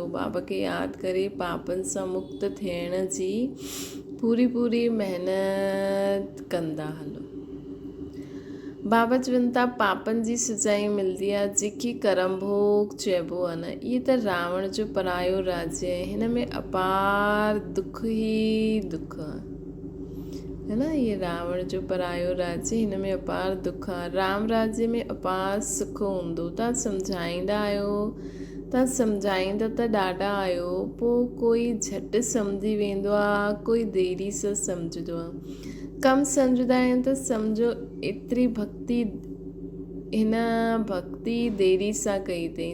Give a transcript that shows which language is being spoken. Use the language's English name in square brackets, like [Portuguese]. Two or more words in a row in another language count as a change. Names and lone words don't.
[Sindhi] बाबा खे यादि करे पापनि सां मुक्त थियण जी पूरी महिनत कंदा हलो। बाबा चवनि था पापनि जी सजाई मिलंदी आहे जेकी करम भोग चइबो आहे न। इहे त रावण जो परायो राज्य आहे, हिन में अपार दुख ई दुख आहे, [Hindi] है ना। [Sindhi] ये रावण जो परायो राज्य, हिन में अपार दुख आहे। राम राज्य में अपार सुख हूंदो। तव्हां सम्झाईंदा आहियो, तव्हां सम्झाईंदा त ॾाढा आहियो, पोइ कोई झटि सम्झी वेंदो आहे, कोई देरी सां सम्झंदो आहे। कम सम्झंदा आहिनि त सम्झो एतिरी भक्ति, हिन भक्ति देरी सां कई अथई।